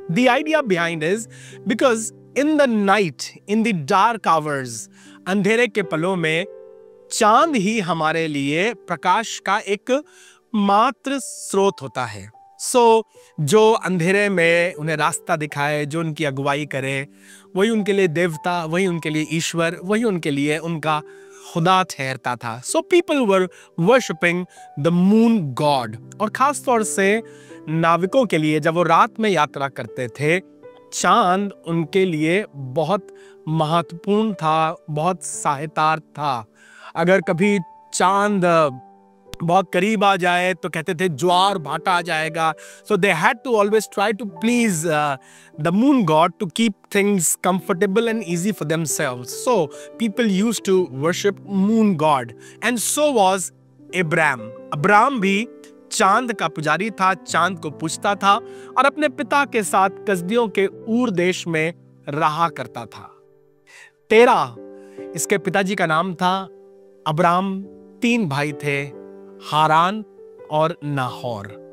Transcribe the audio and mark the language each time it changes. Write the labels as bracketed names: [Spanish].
[English] The idea behind is because in the night, in the dark hours, [Hindi] अंधेरे के पलों में चांद ही हमारे लिए प्रकाश का एक मात्र स्रोत होता है। जो अंधेरे में उन्हें रास्ता दिखाए, जो उनकी अगुवाई करे, वही उनके लिए देवता, वही उनके लिए ईश्वर, वही उनके लिए उनका खुदा ठहरता था। [English] So people were worshipping the moon god। [Hindi] और खास तौर से नाविकों के लिए जब वो रात में यात्रा करते थे, चांद उनके लिए बहुत महत्वपूर्ण था, बहुत सहायता था। अगर कभी चांद बहुत करीब आ जाए तो कहते थे ज्वार भाटा आ जाएगा। [English] So they had to always try to please the moon god to keep things comfortable and easy for themselves. So people used to worship moon god, and so was Abraham. [Hindi] Abram भी चांद का पुजारी था, चांद को पूजता था और अपने पिता के साथ कसदियों के ऊर देश में रहा करता था। तेरा इसके पिताजी का नाम था। अब्राम 3 भाई थे, हारान और नाहोर।